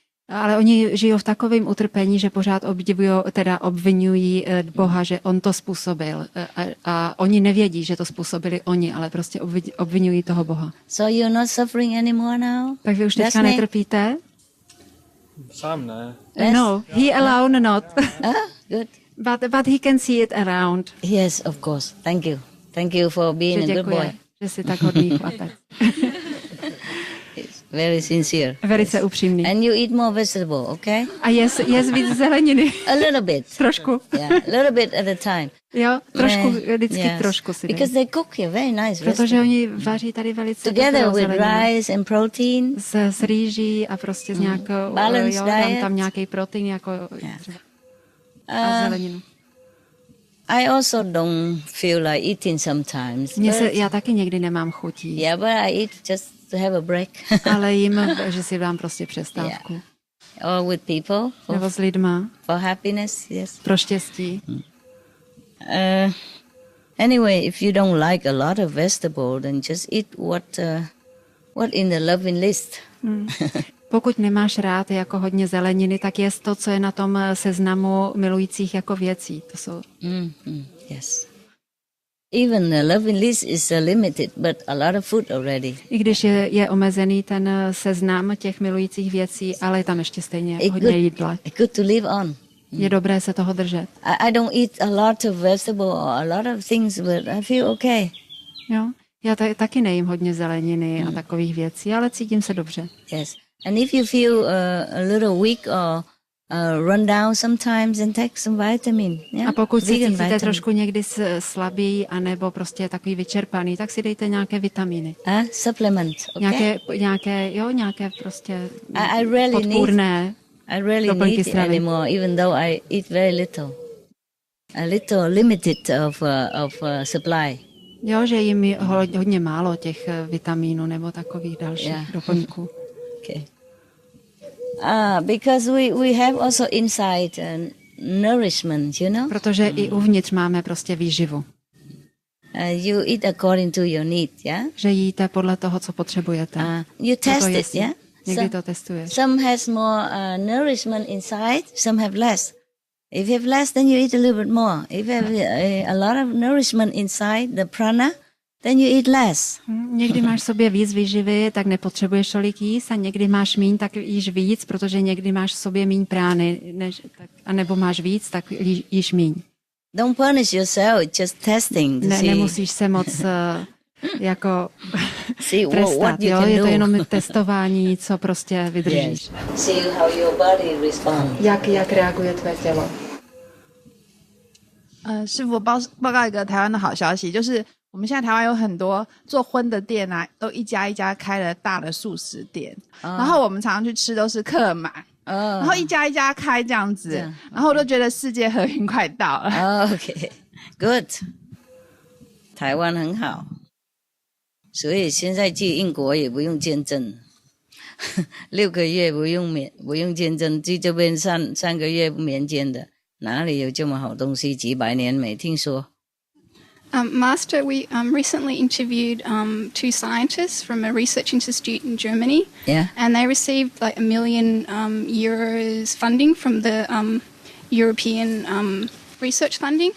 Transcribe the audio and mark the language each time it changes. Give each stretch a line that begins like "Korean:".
Czech: Ale oni žijou v takovém utrpení, že pořád obvinují Boha, že on to způsobil. A oni nevědí, že to způsobili oni, ale prostě obvinují toho Boha.
English: So you're not suffering anymore now?
Czech: Tak vy už teďka netrpíte? Sám ne.
English: No, he alone not. Good. But he can see it around. Yes, of course. Thank you. Thank you for being a good boy.
Czech: Že jsi tak hodný chlapec.
English: Very sincere.
Czech: Velice upřímný.
English: And you eat more vegetable, okay?
Czech: A jes víc zeleniny.
English: A little bit.
Czech: Trošku.
English: Yeah, a little bit at a time.
Czech: Jo, trošku, vždycky trošku si dej.
English: Because they cook here very nice.
Czech: Protože oni vaří tady velice
English: together with rice and protein.
Czech: S rýží a prostě s nějakou, dám tam nějaký protein jako a zeleninu.
English: I also don't feel like eating sometimes.
Czech: Já taky někdy nemám chutí.
English: Yeah, but I eat just to have a break.
Czech: Ale jím, že si dám prostě přestávku.
English: Yeah. Or with people.
Czech: Nebo s lidma.
English: For happiness, yes.
Czech: Pro štěstí.
English: Anyway, if you don't like a lot of vegetable, then just eat what in the loving list.
Czech: Pokud nemáš rád jako hodně zeleniny, tak jest to, co je na tom seznamu milujících jako věcí. To jsou...
English: Yes. Even the loving list is limited, but a lot of food already.
Czech: I když je omezený ten seznam těch milujících věcí, ale je tam ještě stejně hodně jídla.
English: Good to live on.
Czech: Je dobré se toho držet.
English: I don't eat a lot of vegetable or a lot of things, but I feel okay.
Czech: Jo, já taky nejím hodně zeleniny a takových věcí, ale cítím se dobře.
English: Yes. And if you feel a little weak or run down sometimes, then take some vitamin. Yeah?
Czech: A pokud se cítíte trošku někdy slabý anebo prostě takový vyčerpaný, tak si dejte nějaké vitamíny.
English: Supplement, okay?
Czech: Nějaké prostě
English: I really
Czech: podpůrné
English: I really need it anymore, even though I eat very little. A little limited of supply.
Czech: Jo, že jim hodně málo těch vitamínů nebo takových dalších doplňků.
English: Okay. Because we have also inside nourishment, you know?
Czech: Protože i uvnitř máme prostě výživu.
English: You eat according to your need, yeah?
Czech: Že jíte podle toho, co potřebujete.
English: You test it, yeah?
Czech: Někdy to testuješ.
English: Some has more nourishment inside, some have less. If you have less, then you eat a little bit more. If you have a lot of nourishment inside, the prana, then you eat less.
Czech: Někdy máš v sobě víc výživy, tak nepotřebuješ tolik jíst, a někdy máš míň, tak jíš víc, protože někdy máš v sobě míň prány, a nebo máš víc, tak jíš míň.
English: Don't punish yourself, just testing to see.
Czech: Nemusíš se moc jako trestat, jo? Je to jenom testování, co prostě vydržíš.
English: Yes. See how your body responds.
Czech: Jak reaguje tvé tělo.
Chinese: 师傅报告一个台湾的好消息，就是我们现在台湾有很多做荤的店啊，都一家一家开了大的素食店，然后我们常常去吃都是客满，然后一家一家开这样子，然后我都觉得世界和平快到了。
English: Okay, good.
Chinese: 台湾很好，所以现在去英国也不用签证，6个月不用签证，去这边3个月不免签的。哪里有这么好东西？几百年没听说。
English: Master, we recently interviewed 2 scientists from a research institute in Germany. Yeah. And they received like €1 million euros funding from the European research funding.